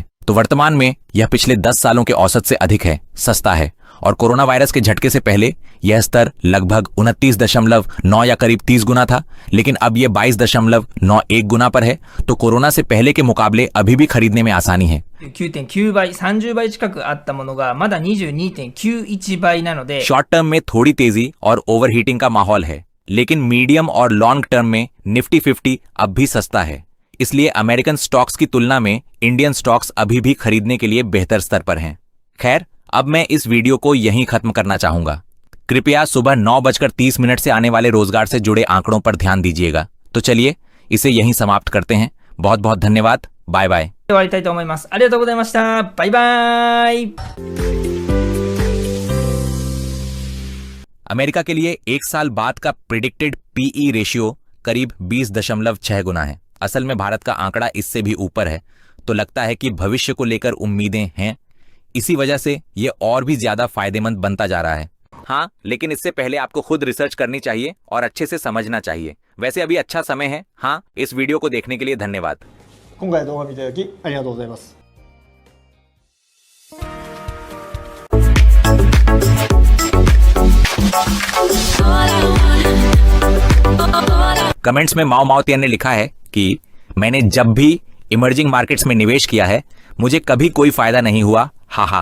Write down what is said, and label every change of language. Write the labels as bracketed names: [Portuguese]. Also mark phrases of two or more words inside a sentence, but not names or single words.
[Hindi] तो वर्तमान में यह पिछले 10 सालों के औसत से अधिक है, सस्ता है। और कोरोना वायरस के झटके से पहले यह स्तर लगभग 29.9 या करीब 30 गुना था, लेकिन अब यह 22.91 गुना पर है। तो कोरोना से पहले के मुकाबले अभी भी खरीदने में आसानी है। [Japanese] 9.9 倍、30倍近くあったものがまだ 22.91 倍なので、 [English] short term [Hindi] में थोड़ी तेजी और ओवरहीटिंग का माहौल है, लेकिन मीडियम और [English] long term [Hindi] में निफ्टी 50 अब भी सस्ता है। इसलिए [English] American stocks [Hindi] की तुलना में [English] Indian stocks [Hindi] अभी भी खरीदने के लिए बेहतर स्तर पर हैं। खैर, अब मैं इस वीडियो को यहीं खत्म करना चाहूंगा। कृपया सुबह 9:30 से आने वाले रोजगार से जुड़े आंकड़ों पर ध्यान दीजिएगा। तो चलिए इसे यहीं समाप्त करते हैं। बहुत बहुत धन्यवाद। [English] bye bye. [Japanese] 終わりたいと思います。ありがとうございました。バイバイ。 [Hindi] अमेरिका के लिए 1 साल बाद का [English] predicted PE ratio [Hindi] करीब 20.6 गुना है। असल में भारत का आंकड़ा इससे भी ऊपर है। तो लगता है कि भविष्य को लेकर उम्मीदें हैं। इसी वजह से ये और भी ज्यादा फायदेमंद बनता जा रहा है। हाँ, लेकिन इससे पहले आपको खुद रिसर्च करनी चाहिए और अच्छे से समझना चाहिए। वैसे अभी अच्छा समय है। हाँ, इस वीडियो को देखने के लिए धन्यवाद। [Japanese] 今回の動画見ていただきありがとうございます。 [Hindi] कमेंट्स में माओ माओतियन ने लिखा है कि मैंने जब भी [English] emerging markets [Hindi] में निवेश किया है मुझे कभी कोई फायदा नहीं हुआ, हा।